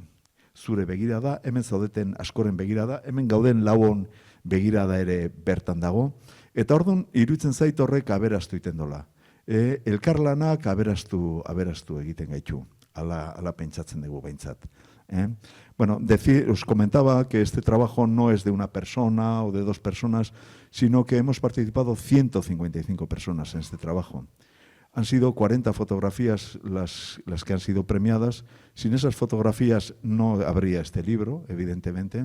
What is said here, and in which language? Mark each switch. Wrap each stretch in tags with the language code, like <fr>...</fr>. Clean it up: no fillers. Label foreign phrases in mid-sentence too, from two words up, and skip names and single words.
<eu>Zure begirada, hemen zaudeten askoren begirada, hemen gauden 4 begirada ere bertan dago, eta orduan iruditzen zait horrek aberastu egiten dola. Elkarlanak aberastu egiten gaitu, ala pentsatzen dugu behintzat.</eu> <es>Bueno, os comentaba que este trabajo no es de una persona o de 2 personas, sino que hemos participado 155 personas en este trabajo. Han sido 40 fotografías las que han sido premiadas. Sin esas fotografías no habría este libro, evidentemente.</es>